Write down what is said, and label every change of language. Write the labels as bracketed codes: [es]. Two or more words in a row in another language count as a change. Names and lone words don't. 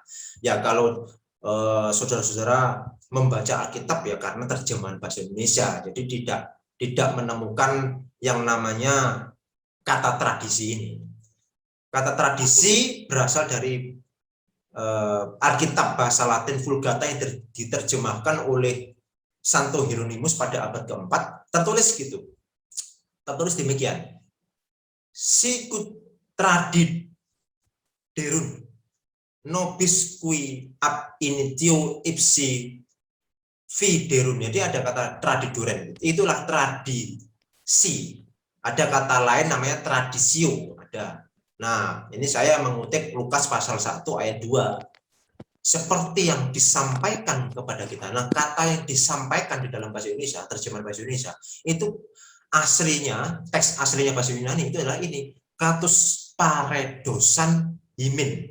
[id] Ya, kalau saudara-saudara membaca Alkitab ya karena terjemahan bahasa Indonesia, jadi tidak menemukan yang namanya kata tradisi ini. Kata tradisi berasal dari Alkitab bahasa Latin Vulgata yang diterjemahkan oleh Santo Hieronymus pada abad keempat, tertulis gitu. Tertulis demikian. [la] Sicut tradiderunt nobis qui ab initio ipsi viderum. [id] Jadi ada kata tradiduren, itulah tradisi. Ada kata lain namanya tradisio, ada. Nah, ini saya mengutip Lukas pasal 1 ayat 2. Seperti yang disampaikan kepada kita. Nah, kata yang disampaikan di dalam bahasa Indonesia, terjemahan bahasa Indonesia, itu aslinya, teks aslinya bahasa Yunani itu adalah ini, [el] καθὼς παρέδοσαν ἡμῖν.